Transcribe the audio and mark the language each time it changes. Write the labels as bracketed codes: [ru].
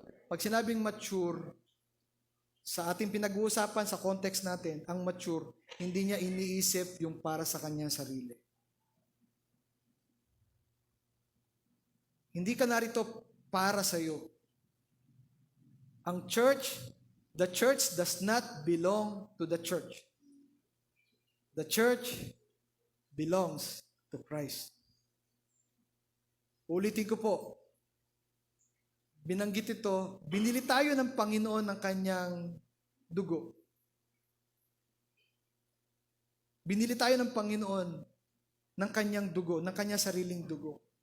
[tl] pag sinabing mature, sa ating pinag-uusapan sa context natin, ang mature, hindi niya iniisip yung para sa kanyang sarili. Hindi ka narito para sa iyo. [en] Ang church, the church does not belong to the church. The church belongs to Christ. [tl] Ulitin ko po, binanggit ito, binili tayo ng Panginoon ng kanyang dugo. Binili tayo ng Panginoon ng kanyang dugo, ng kanyang sariling dugo.